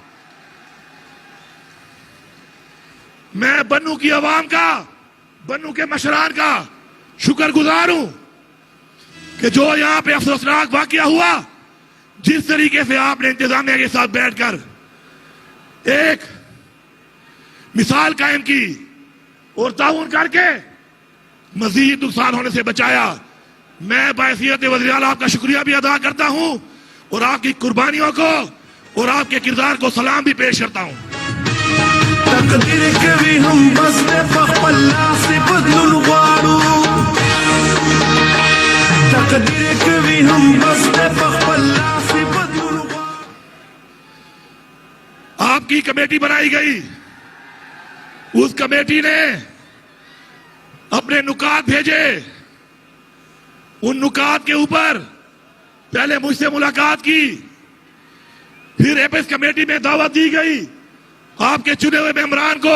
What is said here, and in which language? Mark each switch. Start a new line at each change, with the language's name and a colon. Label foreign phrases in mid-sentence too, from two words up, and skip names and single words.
Urdu: میں بنو کی عوام کا، بنو کے مشران کا شکر گزار ہوں کہ جو یہاں پہ افسوسناک واقعہ ہوا، جس طریقے سے آپ نے انتظامیہ کے ساتھ بیٹھ کر ایک مثال قائم کی اور تعاون کر کے مزید نقصان ہونے سے بچایا. میں بحیثیت وزیر اعلیٰ آپ کا شکریہ بھی ادا کرتا ہوں اور آپ کی قربانیوں کو اور آپ کے کردار کو سلام بھی پیش کرتا ہوں.
Pashto: تقدیر کوي هم بس په خپل لاس بدلون غواړو، تقدیر کوي هم بس په خپل لاس بدلون غواړو.
Urdu: آپ کی کمیٹی بنائی گئی، اس کمیٹی نے اپنے نکات بھیجے. ان نکات کے اوپر پہلے مجھ سے ملاقات کی، پھر ایپس کمیٹی میں دعوت دی گئی آپ کے چنے ہوئے ممبران کو.